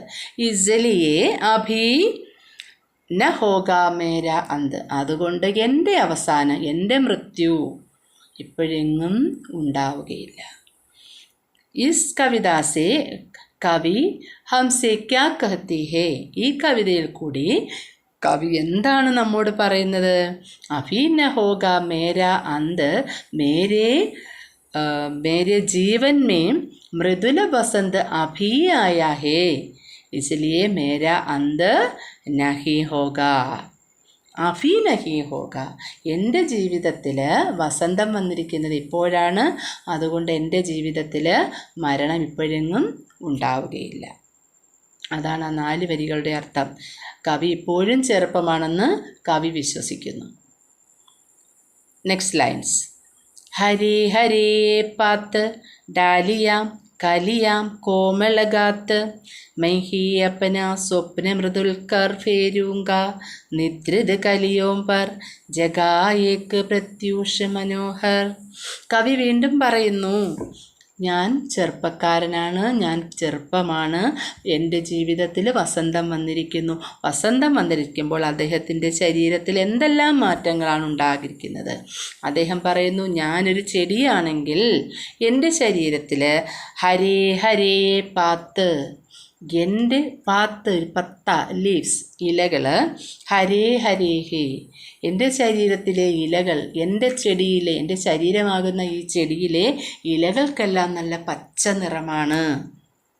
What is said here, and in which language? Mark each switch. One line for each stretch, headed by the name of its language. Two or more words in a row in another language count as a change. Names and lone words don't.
Hindi: इसलिए अभी न होगा मेरा अंत,
Malayalam: അതുകൊണ്ട് എൻ്റെ അവസാനം, എൻ്റെ മൃത്യു ഇപ്പോഴെങ്ങും ഉണ്ടാവുകയില്ല.
Hindi: इस कविता से कवि हमसे क्या कहती है,
Malayalam: ഈ കവിതയിൽ കൂടി കവി എന്താണ് നമ്മോട് പറയുന്നത്?
Hindi: अभी न होगा मेरा अंत, मेरे जीवन में मृदुल वसंत अभी आया है, इसलिए मेरा अंत नहीं होगा. अभी नहीं होगा,
Malayalam: എൻ്റെ ജീവിതത്തിൽ വസന്തം വന്നിരിക്കുന്നത് ഇപ്പോഴാണ്, അതുകൊണ്ട് എൻ്റെ ജീവിതത്തിൽ മരണം ഇപ്പോഴെങ്ങും ഉണ്ടാവുകയില്ല. അതാണ് ആ 4 വരികളുടെ അർത്ഥം. കവി ഇപ്പോഴും ചെറുപ്പമാണെന്ന് കവി വിശ്വസിക്കുന്നു.
English: next lines.
Hindi: हरे हरे पात डालियाँ कलियाँ कोमलगात, मैं ही अपना स्वप्न मृदुल कर फेरूँगा निद्रित कलियों पर, जगा एक प्रत्यूष मनोहर.
Malayalam: കവി വീണ്ടും പറയുന്നു, ഞാൻ ചെറുപ്പക്കാരനാണ്, ഞാൻ ചെറുപ്പമാണ്, എൻ്റെ ജീവിതത്തിൽ വസന്തം വന്നിരിക്കുന്നു. വസന്തം വന്നിരിക്കുമ്പോൾ അദ്ദേഹത്തിൻ്റെ ശരീരത്തിൽ എന്തെല്ലാം മാറ്റങ്ങളാണ് ഉണ്ടായിരിക്കുന്നത്? അദ്ദേഹം പറയുന്നു, ഞാനൊരു ചെടിയാണെങ്കിൽ എൻ്റെ ശരീരത്തിൽ
Hindi: हरे हरे पात,
Malayalam: എൻ്റെ പാത്ത്, പത്ത ലീവ്സ്, ഇലകൾ,
Hindi: हरे हरे हैं,
Malayalam: എൻ്റെ ശരീരത്തിലെ ഇലകൾ, എൻ്റെ ചെടിയിലെ, എൻ്റെ ശരീരമാകുന്ന ഈ ചെടിയിലെ ഇലകൾക്കെല്ലാം നല്ല പച്ച നിറമാണ്.